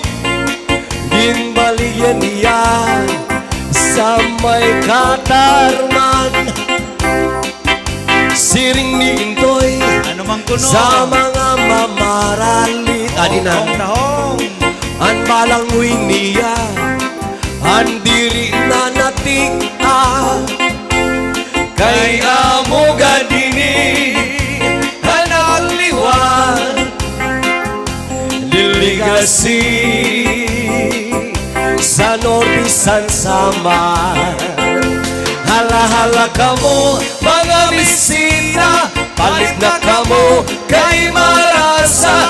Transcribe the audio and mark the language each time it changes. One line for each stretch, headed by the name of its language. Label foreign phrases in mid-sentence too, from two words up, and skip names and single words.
Waray: Ginbaligyan niya sa may Katarman. Siring ni Intoy Ano mang kuno? sa mga mamaralit. Tahong tahong. Ang balangoy niya, ang diri na natika. Kay amo gadini, anak liwan, delegasi sa Norte San Samar. Hala-hala ka mo, mga bisita, palit na ka mo, kay marasa.